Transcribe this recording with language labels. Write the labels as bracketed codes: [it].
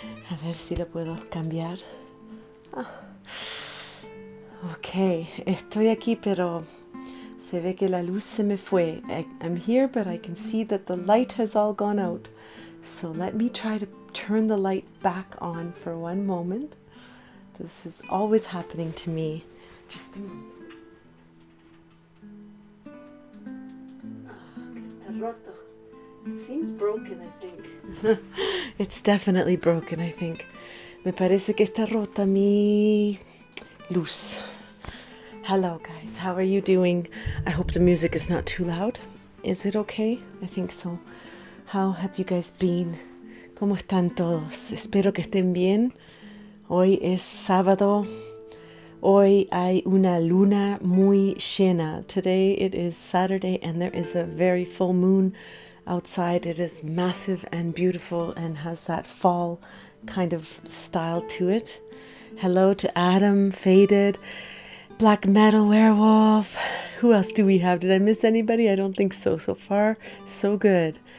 [es] A ver si lo puedo cambiar. Ok, estoy aquí, pero se ve que la luz se me fue. [en] I'm here, but I can see that the light has all gone out. So let me try to turn the light back on for one moment. This is always happening to me. Just a moment. [es] Está roto. [en] It seems broken, I think. It's definitely broken, I think. [es] Me parece que está rota mi luz. [en] Hello, guys. How are you doing? I hope the music is not too loud. Is it okay? I think so. How have you guys been? [es] ¿Cómo están todos? Espero que estén bien. Hoy es sábado. Hoy hay una luna muy llena. [en] Today it is Saturday and there is a very full moon outside. It is massive and beautiful and has that fall kind of style to it. Hello to Adam, Faded, Black Metal Werewolf. Who else do we have? Did I miss anybody? I don't think so. So far, so good.